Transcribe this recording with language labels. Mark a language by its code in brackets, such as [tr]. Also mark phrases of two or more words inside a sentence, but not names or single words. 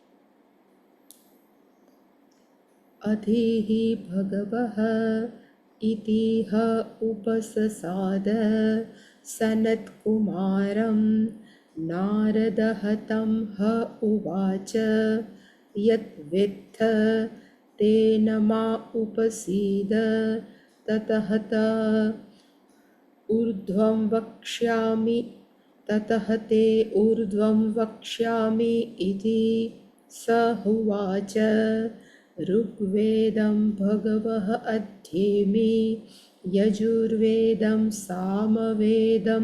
[sa] अधिः भगवः इतिह उपससाद सनत्कुमारं नारदः तं ह उवाच यद्वेत्थ तेन मा उपसीद ततः ऊर्ध्वं वक्ष्यामि ततः ते ऊर्ध्वं वक्ष्यामि इति स उवाच ऋग्वेदं भगवः अध्येमि यजुर्वेदं सामवेदम्